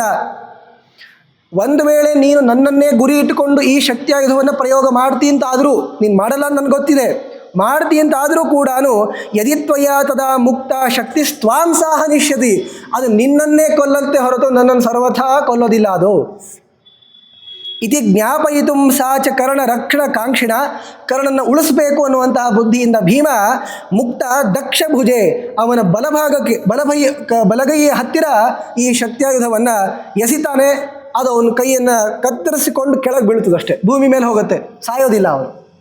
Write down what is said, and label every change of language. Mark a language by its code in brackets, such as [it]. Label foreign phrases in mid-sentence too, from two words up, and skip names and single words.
[kn] ಒಂದು ವೇಳೆ ನೀನು ನನ್ನನ್ನೇ ಗುರಿ ಇಟ್ಟುಕೊಂಡು ಈ ಶಕ್ತ್ಯಾಯುಧವನ್ನು ಪ್ರಯೋಗ ಮಾಡ್ತೀನಿ ಅಂತಾದರೂ, ನೀನು ಮಾಡಲ್ಲ ಅಂತ ನನಗೆ ಗೊತ್ತಿದೆ, ಮಾಡ್ತೀನಿ ಅಂತಾದರೂ ಕೂಡ [sa] ಯದಿತ್ವಯ ತದಾ ಮುಕ್ತ ಶಕ್ತಿ ಸ್ವಾಂ ಸಾಹ ನಿಶ್ಯತಿ, [kn] ಅದು ನಿನ್ನನ್ನೇ ಕೊಲ್ಲಂತೆ ಹೊರತು ನನ್ನನ್ನು ಸರ್ವಥಾ ಕೊಲ್ಲೋದಿಲ್ಲ. ಅದು [sa] ಇತಿ ಜ್ಞಾಪಯಿತು ಸಾ ಚ ಕರ್ಣ ರಕ್ಷಣ ಕಾಂಕ್ಷಿಣ, [kn] ಕರ್ಣನ ಉಳಿಸಬೇಕು ಅನ್ನುವಂತಹ ಬುದ್ಧಿಯಿಂದ [sa] ಭೀಮ ಮುಕ್ತ ದಕ್ಷ ಭುಜೆ, [kn] ಅವನ ಬಲಭಾಗಕ್ಕೆ ಬಲಗೈಯ ಹತ್ತಿರ ಈ ಶಕ್ತಿಯಾಯುಧವನ್ನು ಎಸಿತಾನೆ. ಅದು ಅವನ ಕೈಯನ್ನು ಕತ್ತರಿಸಿಕೊಂಡು ಕೆಳಗೆ ಬೀಳ್ತದಷ್ಟೇ, ಭೂಮಿ ಮೇಲೆ ಹೋಗುತ್ತೆ, ಸಾಯೋದಿಲ್ಲ ಅವನು.